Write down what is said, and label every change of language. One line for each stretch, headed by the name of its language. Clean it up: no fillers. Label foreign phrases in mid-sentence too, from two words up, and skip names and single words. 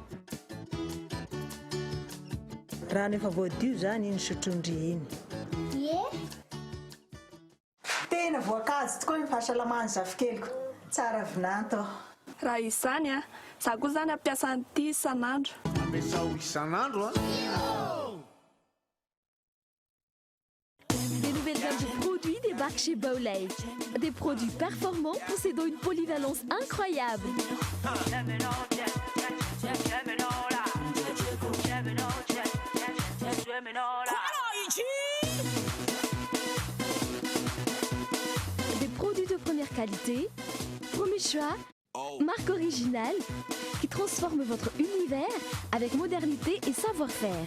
Malagasy: Rano efa voadio zany iny sotrondry iny. Ie. Tena voankazo tokoa ny fahasalamany zafikeliko. Tsara vinanto. Raha izany a, za koa zany ampiasa an'ity isan'andro. Ampiasao isan'andro a?
French: Les nouvelles gammes de produits des embarque chez Bowlay. Des produits performants possédant une polyvalence incroyable. Des produits de première qualité, premier choix, marque originale, qui transforme votre univers avec modernité et savoir-faire.